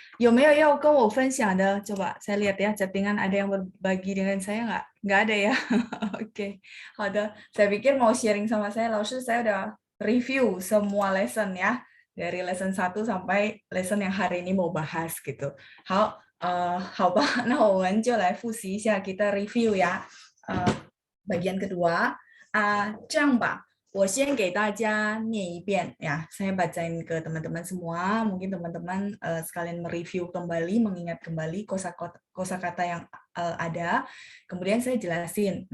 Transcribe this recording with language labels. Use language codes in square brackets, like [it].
[zh] 有没有要跟我分享的？ [id] Coba saya lihat ya, chattingan ada yang berbagi dengan saya nggak? Nggak ada ya. Oke, 好的。Saya pikir mau sharing sama saya, 老师 saya udah review semua lesson ya. Dari lesson 1 sampai lesson yang hari ini mau bahas gitu. [zh] 好吧，那我们就来复习一下 [id] kita review ya. Bagian kedua, [zh] 这样吧。我先给大家念一遍 [id] ya, saya bacain ke teman-teman semua, mungkin teman-teman sekalian mereview kembali, mengingat kembali kosakata yang ada, kemudian saya jelasin.